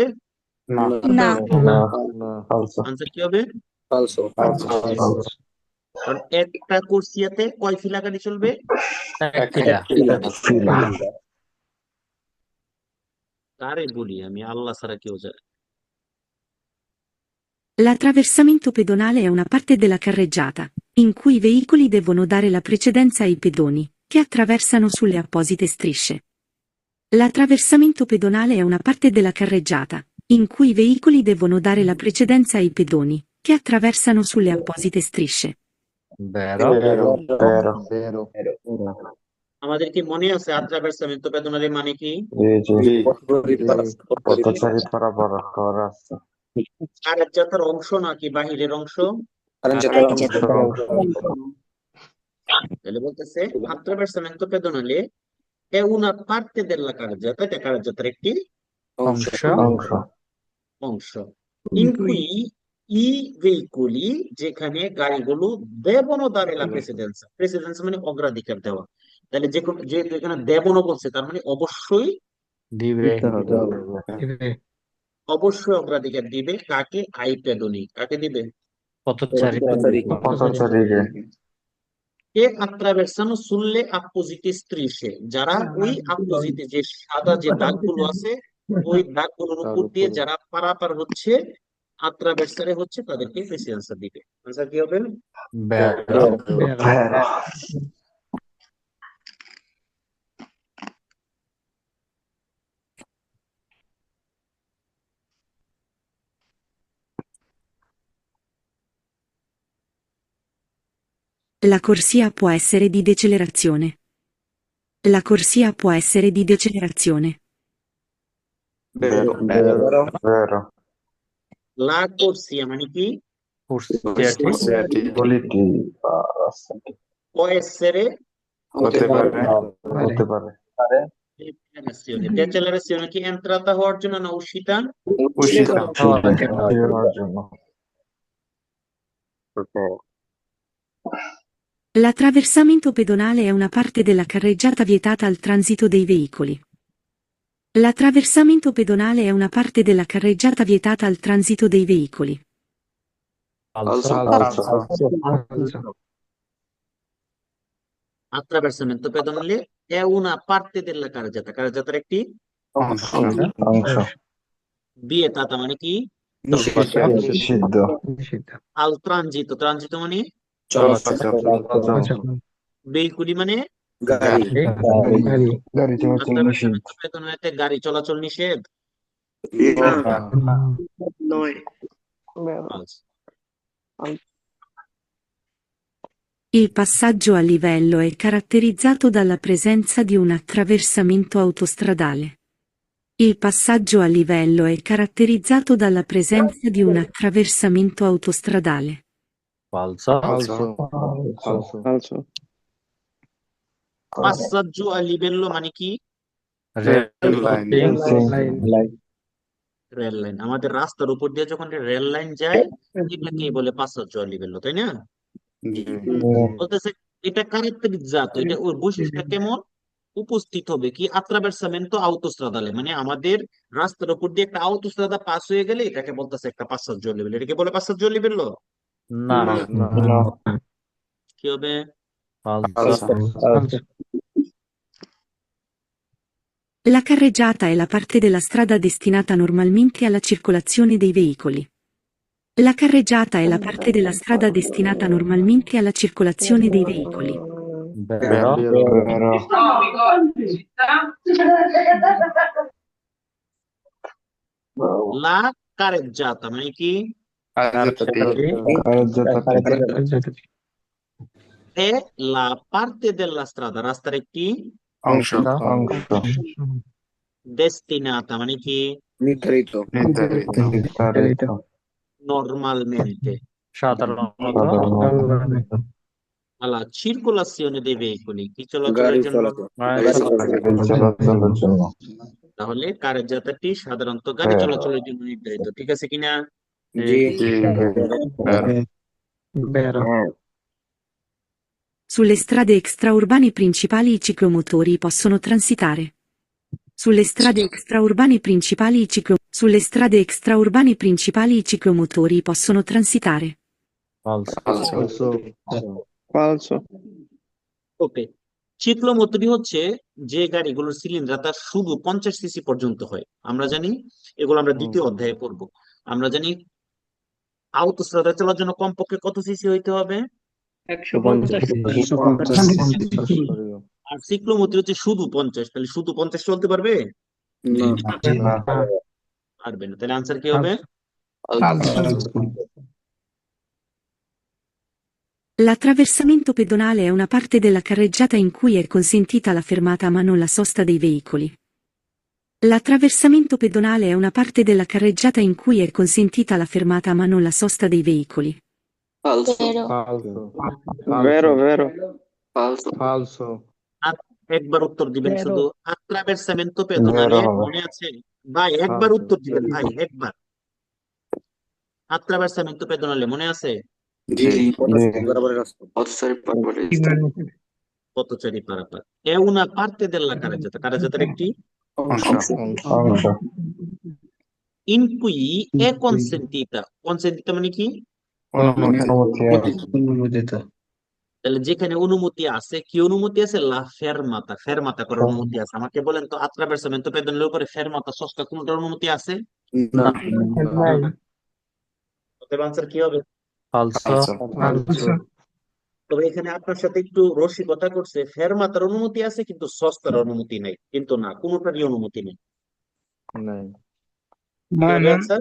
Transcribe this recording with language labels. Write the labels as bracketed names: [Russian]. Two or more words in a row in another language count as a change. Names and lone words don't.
[Bangla] না। আনসার কি হবে? কারণ একটা কোর্সিয়াতে কয় ফিলা গাড়ি চলবে? কারে বলি আমি, আল্লাহ ছাড়া কেউ জানে। [Italian] L'attraversamento pedonale è una parte della carreggiata, in cui i veicoli devono dare la precedenza ai pedoni, che attraversano sulle apposite strisce. L'attraversamento pedonale è una parte della carreggiata, in cui i veicoli devono dare la precedenza ai pedoni, che attraversano sulle apposite strisce. Vero. [Bangla] আমাদের কি মনে আছে আত্রাভার্সামেন্টো পেদোনালে মানে কি? কারেজ্জাতার অংশ নাকি বাহিরের অংশ? [Italian] তাহলে বলতেছে attraversamento pedonale è una parte della carreggiata, [Bangla] এটা কারেজ্জাতার একটি অংশ। [Italian] in cui i veicoli, [Bangla] যেখানে গাড়িগুলো [Italian] devono dare la precedenza, precedenza [Bangla] মানে অগ্রাধিকার দেওয়া। তাহলে যেহেতু এখানে দেবনো বলছে, তার মানে অবশ্যই অগ্রাধিকার দিবে। [Italian] কাকে? ai pedoni. [Bangla] কাকে দিবে? [Italian] কে attraversano sulle apposite strisce, [Bangla] যারা ওই apposite যে সাদা যে দাগগুলো আছে, ওই দাগগুলোর উপর দিয়ে যারা পারাপার হচ্ছে, [Italian] attraversare হচ্ছে [Bangla] তাদেরকে বেশি আনসার দিবে। আনসার কি হবে? [Italian] vero, Vero. La corsia può essere di decelerazione. La corsia può essere di decelerazione. Vero. Vero. Vero. La corsia [Bangla] মানে কি? [Italian] corsiati, Corsiati. Voliti. Può essere [Bangla] হতে পারে। Hতে পারে। [Italian] decelerazione. Decelerazione [Bangla] কি entrata হওয়ার জন্য না uscita? উষিতা। হওয়ার জন্য। [Italian] L'attraversamento pedonale è una parte della carreggiata vietata al transito dei veicoli. L'attraversamento pedonale è una parte della carreggiata vietata al transito dei veicoli. falso, Attraversamento pedonale è una parte della carreggiata. Carreggiata [Bangla] একটি অংশ। vietata মানে কি? নিষিদ্ধ। Al transito. Transito মানে চলাচল। veicoli মানে গাড়ি। গাড়ি চলাচল নিষিদ্ধ। [Italian] attraversamento pedonale [Bangla] গাড়ি চলাচল নিষেধ। নয়। [English] False. [Italian] Il passaggio a livello è caratterizzato dalla presenza di un attraversamento autostradale. Il passaggio a livello è caratterizzato dalla presenza di un attraversamento autostradale. falso, Passaggio a livello [Bangla] মানে কি? রেল লাইন। আমাদের রাস্তার উপর দিয়ে যখন রেল লাইন যায় এটাকেই বলে [Italian] passaggio a livello, [Bangla] তাই না? বলতেছে এটা [Italian] caratterizzato, [Bangla] এটা ওর বৈশিষ্ট্য কেমন? উপস্থিত হবে কি? [Italian] attraversamento autostradale [Bangla] মানে আমাদের রাস্তার উপর দিয়ে একটা autostrada পাস হয়ে গেলে এটাকে বলতেছে একটা [Italian] passaggio a livello। [Bangla] এটাকে বলে [Italian] passaggio a livello? no, [Bangla] কি হবে? [Italian] falso, La carreggiata è la parte della strada destinata normalmente alla circolazione dei veicoli. La carreggiata è la parte della strada destinata normalmente alla circolazione dei veicoli. vero, Vero. La carreggiata [Bangla] মানে কি? [Italian] Carreggiata. È la parte della strada, [Bangla] রাস্তার একটি অংশ। অংশ। destinata মানে কি? নির্ধারিত। নির্ধারিত। [Italian] Normalmente [Bangla] সাধারণত [Italian] alla circolazione dei veicoli, [Bangla] কি চলাচলের জন্য? গাড়ি চলাচলের জন্য। তাহলে কারেজ্জাতাটি সাধারণত গাড়ি হ্যাঁ। চলাচলের জন্য নির্ধারিত। ঠিক আছে কিনা? জি। [Italian] Sulle strade extraurbane principali i ciclomotori possono transitare. Sulle strade extraurbane principali Sulle strade extraurbane principali i ciclomotori possono transitare. Falso. [Bangla] ওকে, চিক্লোমোটরি হচ্ছে যে গাড়িগুলোর সিলিন্ডার শুধু 50 সিসি পর্যন্ত হয়। আমরা জানি এগুলো আমরা দ্বিতীয় অধ্যায়ে পড়বো। আমরা জানি আউটোস্ট্রাদা চলার জন্য কমপক্ষে কত সিসি হইতে হবে? 150 আর সিক্লোমোটরি হচ্ছে শুধু 50। তাহলে শুধু 50 চলতে পারবে? পারবে না। তাহলে আনসার কি হবে? [Italian] L'attraversamento pedonale è una parte della carreggiata in cui è consentita la fermata ma non la sosta dei veicoli. L'attraversamento pedonale è una parte della carreggiata in cui è consentita la fermata ma non la sosta dei veicoli. Vero. [Bangla] একবার উত্তর দিবেন শুধু। [Italian] attraversamento pedonale [Bangla] মনে আছে? ভাই একবার উত্তর দিবেন ভাই, একবার। [Italian] attraversamento pedonale [Bangla] মনে আছে? পথচারী পারাপার। [Italian] è una parte della carreggiata, carreggiataর একটি [Bangla] অংশ। [Italian] in cui è consentita, consentita [Bangla] মানে কি? তাহলে যেখানে অনুমতি আছে, কি অনুমতি আছে? [Italian] la fermata, fermata [Bangla] করার অনুমতি আছে। আমাকে বলেন তো [Italian] attraversamento pedonale [Bangla] উপরে [Italian] fermata, sosta [Bangla] কোনটার অনুমতি আছে? অতএব আনসার কি হবে? [Italian] falso, ফালসো [Bangla] তবে এখানে আপনার সাথে একটু রসিকতা করছে, ফেরমাতার অনুমতি আছে কিন্তু সস্তার অনুমতি নেই, কিন্তু না, কোনোটারই অনুমতি নেই। নাই কি হবে আনসার?